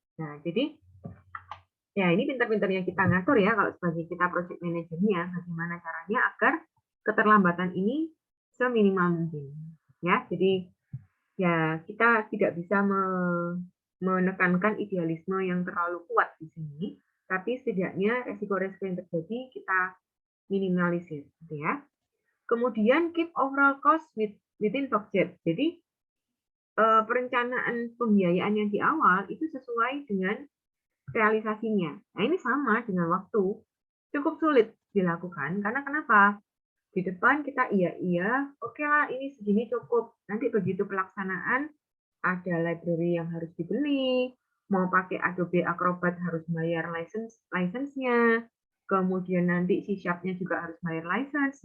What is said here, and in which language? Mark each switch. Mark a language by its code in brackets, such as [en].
[id] Nah, jadi ya ini pintar-pintarnya kita ngatur ya kalau sebagai kita project manajernya, bagaimana caranya agar keterlambatan ini seminimal mungkin. Ya, jadi ya kita tidak bisa menekankan idealisme yang terlalu kuat di sini, tapi setidaknya resiko-resiko yang terjadi kita minimalisir, gitu ya. Kemudian [en] keep overall cost within budget. [id] Jadi perencanaan pembiayaan yang di awal itu sesuai dengan realisasinya. Nah, ini sama dengan waktu. Cukup sulit dilakukan karena kenapa? Di depan kita iya, oke lah ini segini cukup. Nanti begitu pelaksanaan ada library yang harus dibeli, mau pakai Adobe Acrobat harus bayar license-nya, kemudian nanti C Sharp-nya juga harus bayar license.